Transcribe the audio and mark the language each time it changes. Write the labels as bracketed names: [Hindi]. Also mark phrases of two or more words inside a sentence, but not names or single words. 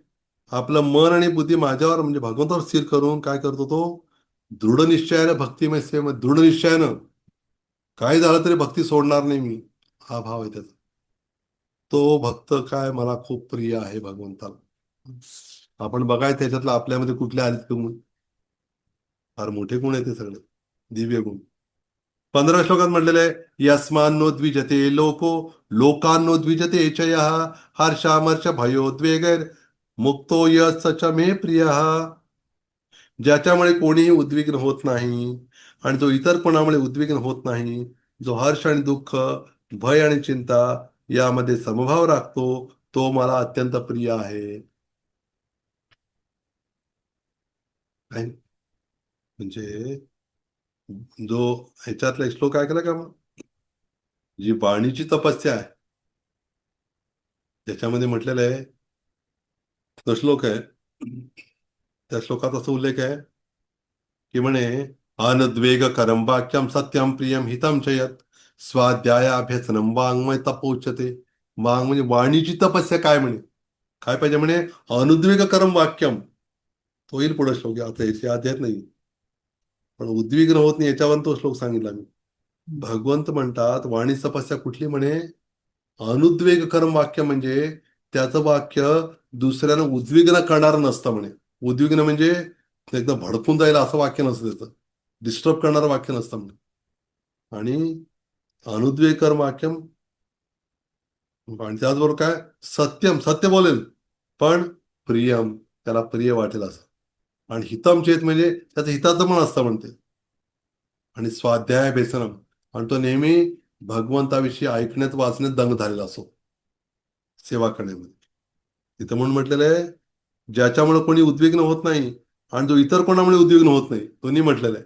[Marathi] आपलं मन आणि बुद्धी माझ्यावर म्हणजे भगवंतावर स्थिर करून काय करतो तो, दृढ निश्चयानं भक्तिमय सेवेमध्ये दृढ निश्चयानं, काय झालं तरी भक्ती सोडणार नाही मी, हा भाव आहे त्याचा. तो भक्त काय मला खूप प्रिय आहे भगवंताला. आपण बघाय त्याच्यातलं आपल्यामध्ये कुठल्या आले गुण. फार मोठे गुण आहेत ते सगळे, दिव्य गुण. 15 श्लोकात म्हटलेलं आहे, [Sanskrit] यस्मान्नो द्विजते लोको लोकांनो द्विजते चयः हर्षामर्ष भयोद्वेगैर मुक्तो यः स च मे प्रियः. [Marathi] ज्याच्यामुळे कोणीही उद्विग्न होत नाही आणि जो इतर कोणामुळे उद्विग्न होत नाही, जो हर्ष आणि दुःख, भय आणि चिंता यामध्ये समभाव राखतो, तो मला अत्यंत प्रिय आहे. काय? म्हणजे जो ह्याच्यातला एक श्लोक ऐकला का मग? जी वाणीची तपस्या आहे त्याच्यामध्ये म्हटलेलं आहे, तो श्लोक आहे, त्या श्लोकात असा उल्लेख आहे की म्हणे, [Sanskrit] अनद्वेग करम वाक्यम सत्यम प्रियम हितम च यत् स्वाध्यायाभ्यसनम वाङ्मय तपोच्यते. [Marathi] वाङ् म्हणजे वाणीची तपस्या काय म्हणे, काय पाहिजे म्हणे, [Sanskrit] अनुद्वेग करम वाक्यम. [Marathi] तो येईल पुढे श्लोक, आता याच्या अध्यायात नाही, पण उद्विग्न होत नाही याच्यावर तो श्लोक सांगितला मी. भगवंत म्हणतात वाणी तपस्या कुठली म्हणे, अनुद्वेग कर्म वाक्य म्हणजे त्याचं वाक्य दुसऱ्याला उद्विग्न करणारं नसतं म्हणे. उद्विग्न म्हणजे एकदम भडकून जाईल असं वाक्य नसतं त्याचं, डिस्टर्ब करणारं वाक्य नसतं म्हणे. आणि अनुद्वेग कर्म वाक्यम, आणि त्याचबरोबर काय, सत्यम सत्य बोलेल, पण प्रियम त्याला प्रिय वाटेल असं. आणि हितम चेत म्हणजे त्याचं हिताचं पण असतं म्हणते. आणि स्वाध्याय बेसनम, आणि तो नेहमी भगवंताविषयी ऐकण्यात वाचण्यात दंग झालेला असो, सेवा करण्यामध्ये. तिथं म्हणून म्हटलेलं आहे, ज्याच्यामुळे कोणी उद्विग्न होत नाही आणि जो इतर कोणामुळे उद्विग्न होत नाही, दोन्ही म्हटलेलं आहे.